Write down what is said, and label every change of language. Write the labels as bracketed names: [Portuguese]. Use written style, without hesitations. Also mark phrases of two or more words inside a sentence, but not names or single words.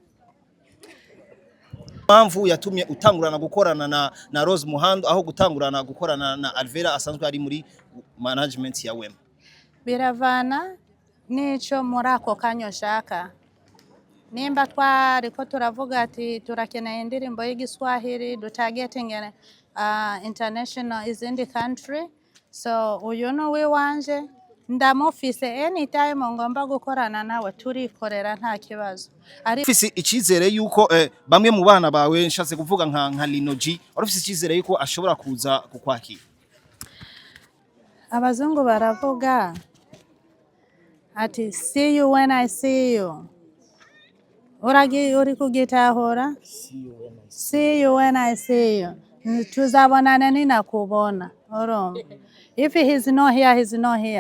[Rundi] Mpamvu yatumye utangurana gukorana na Rose Muhando aho gutangurana gukorana na Alvera asanzwe ari muri management ya Wema? Biravana nico muri ako kanyo shaka. Nimba twariko turavuga ati turakeneye indirimbo y'Igiswahili dutargeting international izindi country, so uyu no we wanje ndamufise anytime ngomba gukorana nawe turikorera nta kibazo. Ufise icizere yuko bamwe mu bana bawe nshatse kuvuga nka Lino G ufise icizere yuko ashobora kuza kukwakira? Abazungu baravuga ati [English] see you when I see you. [Rundi] Uri kugitahura? [English] See you when I see you. [Rundi] Tuzabonana ninakubona. Urumva? [English] If he's not here, he's not here.